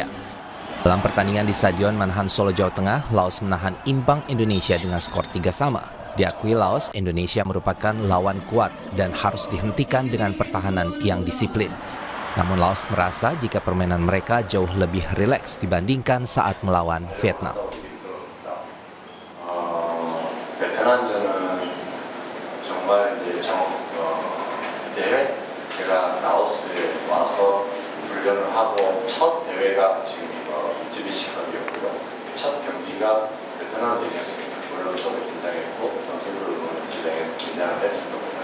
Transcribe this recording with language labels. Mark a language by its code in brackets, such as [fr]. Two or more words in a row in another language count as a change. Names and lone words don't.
[id] Dalam pertandingan di Stadion Manahan Solo, Jawa Tengah, Laos menahan imbang Indonesia dengan skor 3-3. Diakui Laos, Indonesia merupakan lawan kuat dan harus dihentikan dengan pertahanan yang disiplin. Namun Laos merasa jika permainan mereka jauh lebih rileks dibandingkan saat melawan Vietnam. [ko] 베트남전은 정말 이제 대회 제가 라오스에 와서 훈련을 하고 첫 대회가 지금 미쯔비시컵이었고요. 첫 경기가 베트남 대회였습니다. 물론 저도 긴장했고 선수들도 기장에서 긴장을 했을 겁니다.